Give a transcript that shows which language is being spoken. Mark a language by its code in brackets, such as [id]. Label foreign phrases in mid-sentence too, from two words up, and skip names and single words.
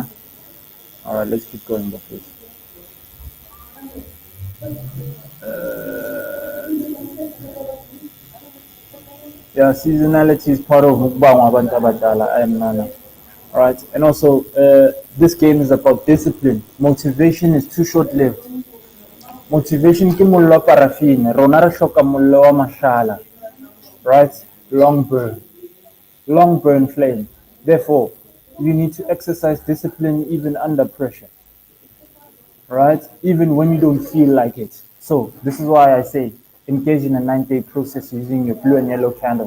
[en] All right, let's keep going, please. Yeah, seasonality is part of I am Nana. All right, and also this game is about discipline. Motivation is too short-lived. [st] Motivation ke mollo wa parafine, rona re hloka mollo wa mashala, [en] right? long burn, long burn flame. Therefore, you need to exercise discipline even under pressure, right? Even when you don't feel like it. So this is why I say engage in a 9-day process using your blue and yellow candles.